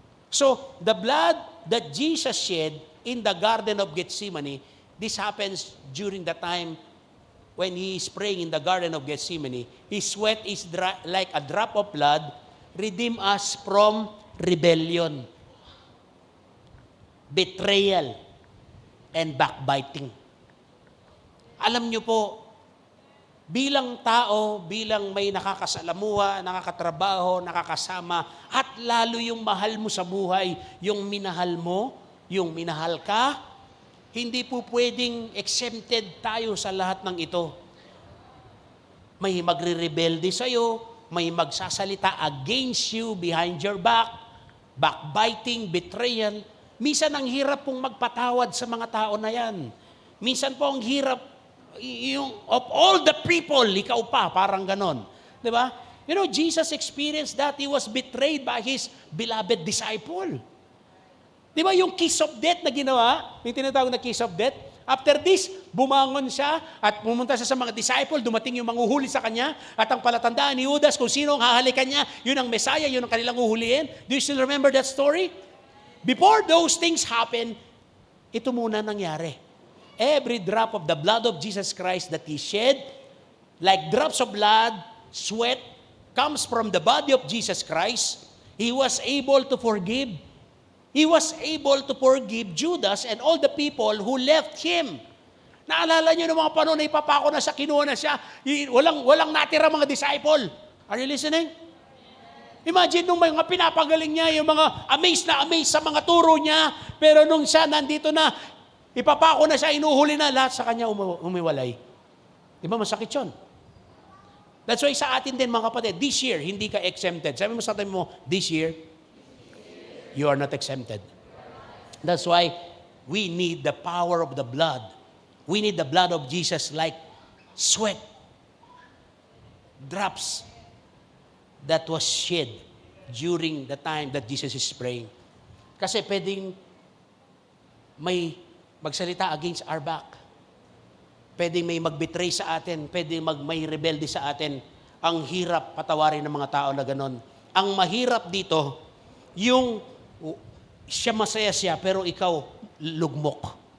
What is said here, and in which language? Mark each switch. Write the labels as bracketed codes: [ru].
[en] So, the blood that Jesus shed in the Garden of Gethsemane, this happens during the time when He is praying in the Garden of Gethsemane. His sweat is like a drop of blood, redeem us from rebellion, betrayal, and backbiting. [tl] Alam niyo po, bilang tao, bilang may nakakasalamuha, nakakatrabaho, nakakasama, at lalo yung mahal mo sa buhay, yung minahal mo, yung minahal ka, hindi po pwedeng exempted tayo sa lahat ng ito. May magre-rebelde sa'yo, may magsasalita [en] against you, behind your back, backbiting, betrayal. [tl] Minsan ang hirap pong magpatawad sa mga tao na yan. Minsan po ang hirap, yung [en] of all the people, [tl] ikaw pa, parang ganon. Di ba? [en] You know, Jesus experienced that. He was betrayed by His beloved disciple. [tl] Di ba yung kiss of death na ginawa, yung tinatawag na kiss of death, [en] after this, [tl] bumangon siya at pumunta siya sa mga disciple, dumating yung manghuhuli sa kanya, at ang palatandaan ni Judas kung sino ang hahalikan niya, yun ang Messiah, yun ang kanilang huhulihin. [en] Do you still remember that story? Before those things happen, [tl] ito muna nangyari. [en] Every drop of the blood of Jesus Christ that He shed, like drops of blood, sweat, comes from the body of Jesus Christ. He was able to forgive. He was able to forgive Judas and all the people who left Him. [tl] Naalala niyo ng mga panahon na ipapako na siya, kinuha na siya, walang natira mga disciple. [en] Are you listening? [tl] Imagine nung mga pinapagaling niya, yung mga amazed na amazed sa mga turo niya, pero nung siya nandito na, ipapako na siya, inuhuli na, lahat sa kanya umiwalay. Di ba masakit yun? [en] That's why [tl] sa atin din mga kapatid, [en] this year, [tl] hindi ka exempted. Sabi mo sa atin mo, [en] this year, you are not exempted. That's why we need the power of the blood. We need the blood of Jesus like sweat drops that was shed during the time that Jesus is praying. [tl] Kasi pwedeng may magsalita [en] against our back. [tl] Pwedeng may magbetray sa atin, pwedeng may rebelde sa atin. Ang hirap patawarin ng mga tao na ganon. Ang mahirap dito, yung siya masaya siya, pero ikaw lugmok.